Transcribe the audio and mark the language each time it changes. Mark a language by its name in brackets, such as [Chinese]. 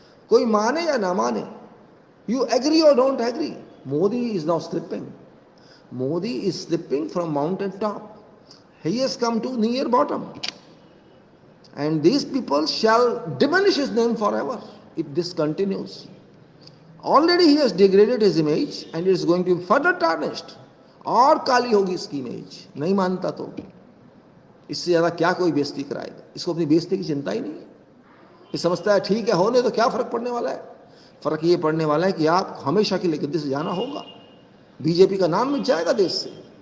[Hindi] कोई माने या ना माने, [English] You agree और don't agree, Modi is now slipping. Modi is slipping from mountain top, he has come to near bottom, and these people shall diminish his name for ever if this continues. Already he has degraded his image and it is going to be further tarnished. [Hindi] और काली होगी इसकी image. नहीं मानता तो इससे ज़्यादा क्या कोई बेइज्जती कराएगा? इसको अपनी बेइज्जती की चिंता ही नहीं है। ये समझता है ठीक है होने तो क्या फ़र्क पड़ने वाला है? फ़र्क ये पड़ने वाला है कि आप हमेशा के लिए गद्दी से जाना होगा। बीजेपी का नाम मिट जाएगा देश से।